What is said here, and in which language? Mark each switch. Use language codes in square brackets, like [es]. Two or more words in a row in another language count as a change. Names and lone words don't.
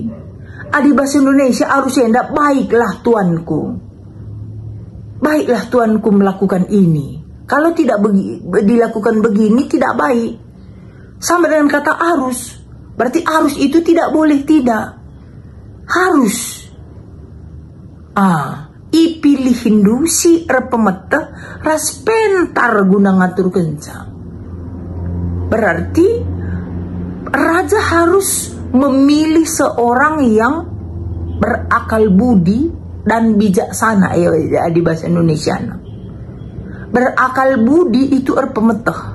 [id] Di bahasa Indonesia harusnya tidak, baiklah tuanku. Baiklah tuanku melakukan ini. Kalau tidak dilakukan begini, tidak baik. Sama dengan kata arus. Berarti arus itu tidak boleh tidak. Harus. [btx] Ipilih Hindu si erpemeta raspentar guna ngatur kenca. [id] Berarti raja harus memilih seorang yang berakal budi dan bijaksana ya di bahasa Indonesia. Berakal budi itu erpemeta.